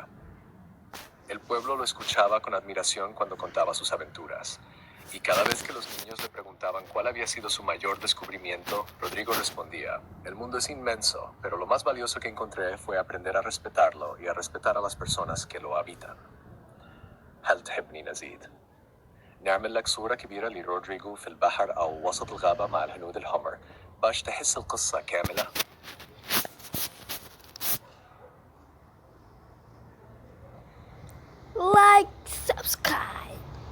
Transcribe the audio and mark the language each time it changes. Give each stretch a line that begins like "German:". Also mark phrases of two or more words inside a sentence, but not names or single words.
Spanish: El pueblo lo escuchaba con admiración cuando contaba sus aventuras. Y cada vez que los niños le preguntaban cuál había sido su mayor descubrimiento, Rodrigo respondía: el mundo es inmenso, pero lo más valioso que encontré fue aprender a respetarlo y a respetar a las personas que lo habitan.
Arabic: هل تحبني نزيد؟ نعمل لك صورة كبيرة لرودريغو في البحر أو وسط الغابة مع الهنود الحمر باش تحس القصة كاملة.
English: Like, subscribe.